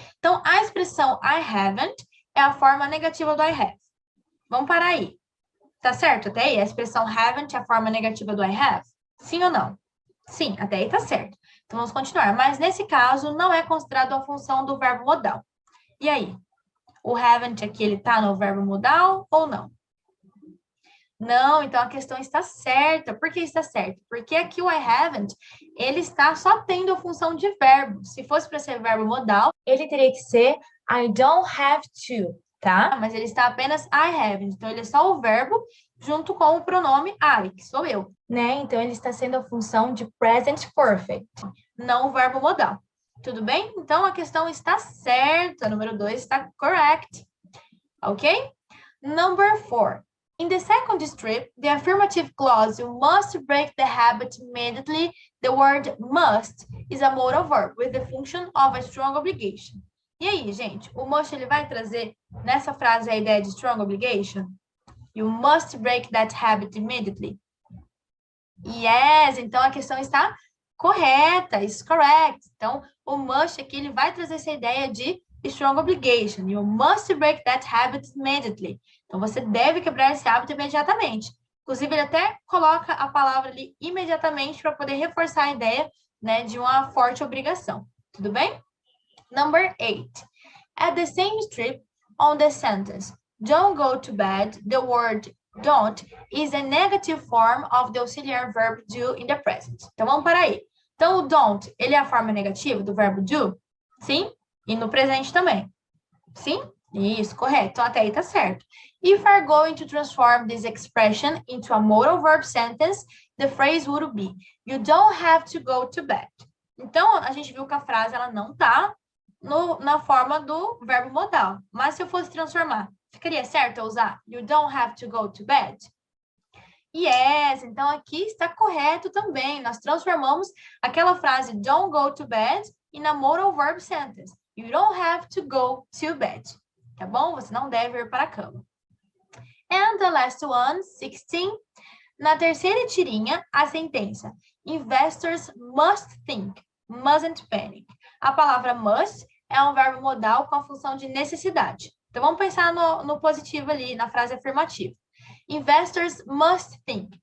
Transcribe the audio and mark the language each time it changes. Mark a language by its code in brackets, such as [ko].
[pt] Então, a expressão I haven't é a forma negativa do I have. Vamos parar aí. Tá certo até aí? A expressão haven't é a forma negativa do I have? Sim ou não? Sim, até aí tá certo. Então, vamos continuar. Mas, nesse caso, não é considerado a função do verbo modal. E aí? O haven't aqui, ele tá no verbo modal ou não? Não, então a questão está certa. Por que está certa? Porque aqui o I haven't, ele está só tendo a função de verbo. Se fosse para ser verbo modal, ele teria que ser I don't have to, tá? Mas ele está apenas I haven't. Então, ele é só o verbo junto com o pronome I, que sou eu, né? Então, ele está sendo a função de present perfect, não o verbo modal. Tudo bem? Então, a questão está certa. Número 2 está correct. Ok? [en] Number 4. In the second strip, the affirmative clause, you must break the habit immediately. The word must is a modal verb with the function of a strong obligation. [pt] E aí, gente, o must ele vai trazer nessa frase a ideia de strong obligation? [en] You must break that habit immediately. [pt] Yes, então a questão está correta, is correct. Então, o must aqui ele vai trazer essa ideia de strong obligation. [en] You must break that habit immediately. [pt] Então, você deve quebrar esse hábito imediatamente. Inclusive, ele até coloca a palavra ali imediatamente para poder reforçar a ideia, né, de uma forte obrigação. Tudo bem? Number 8. [en] At the same strip on the sentence, don't go to bed, the word don't is a negative form of the auxiliary verb do in the present. [pt] Então, vamos parar aí. Então, o don't, ele é a forma negativa do verbo do? Sim? E no presente também? Sim? Isso, correto. Então, até aí tá certo. [en] If we're going to transform this expression into a modal verb sentence, the phrase would be, you don't have to go to bed. [pt] Então, a gente viu que a frase ela não tá na forma do verbo modal. Mas se eu fosse transformar, ficaria certo eu usar [en] you don't have to go to bed? [pt] Yes, então aqui está correto também. Nós transformamos aquela frase don't go to bed em [en] a modal verb sentence. You don't have to go to bed. [pt] Tá bom? Você não deve ir para a cama. [en] And the last one, 16. [pt] Na terceira tirinha, a sentença investors must think, mustn't panic. A palavra must é um verbo modal com a função de necessidade. Então, vamos pensar no positivo ali, na frase afirmativa. [en] Investors must think.